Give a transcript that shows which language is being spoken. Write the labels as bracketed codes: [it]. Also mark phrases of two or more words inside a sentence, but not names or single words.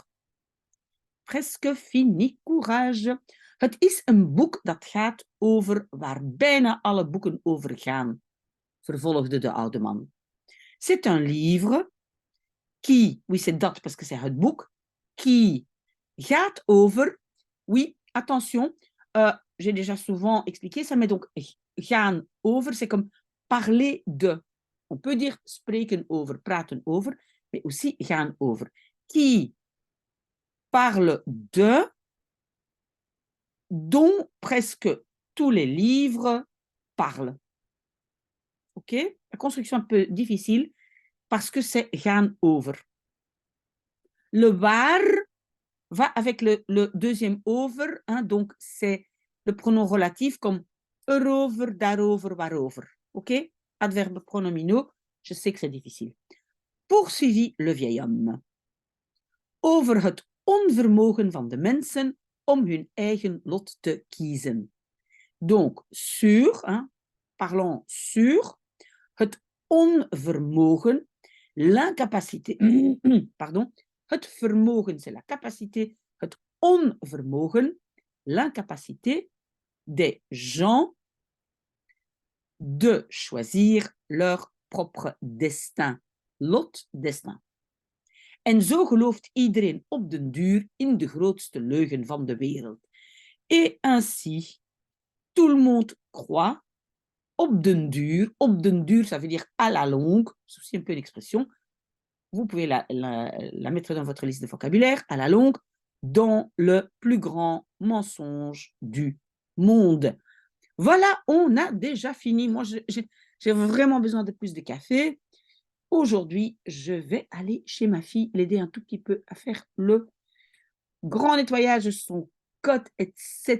[fr] Presque fini, courage. [nl] Het is een boek dat gaat over waar bijna alle boeken over gaan, vervolgde de oude man. [fr] C'est un livre qui, oui c'est dat parce que c'est [nl] het boek, [fr] qui [nl] gaat over, [fr] oui, attention, j'ai déjà souvent expliqué ça, mais donc [nl] gaan over, [fr] c'est comme parler de. On peut dire [nl] spreken over, praten over, [fr] mais aussi [nl] gaan over. [fr] Qui parle de, dont presque tous les livres parlent. Ok? La construction est un peu difficile parce que c'est [nl] gaan over. [fr] Le waar va avec le deuxième over, donc c'est le pronom relatif comme [nl] erover, daarover, waarover. [fr] Ok? Adverbe pronominaux, je sais que c'est difficile. Poursuivit le vieil homme. [nl] Over het onvermogen van de mensen om hun eigen lot te kiezen. [fr] Donc, sur, parlons sur, [nl] het onvermogen, [fr] l'incapacité, pardon, [nl] het vermogen, [fr] c'est la capacité, [nl] het onvermogen, [fr] l'incapacité des gens de choisir leur propre destin. Lot, destin. [nl] En zo gelooft iedereen op den duur in de grootste leugen van de wereld. [fr] Et ainsi, tout le monde croit [nl] op den duur, [fr] ça veut dire à la longue, c'est aussi un peu une expression, vous pouvez la mettre dans votre liste de vocabulaire, à la longue, dans le plus grand mensonge du monde. Voilà, on a déjà fini. Moi, j'ai vraiment besoin de plus de café. Aujourd'hui, je vais aller chez ma fille, l'aider un tout petit peu à faire le grand nettoyage de son côte, etc.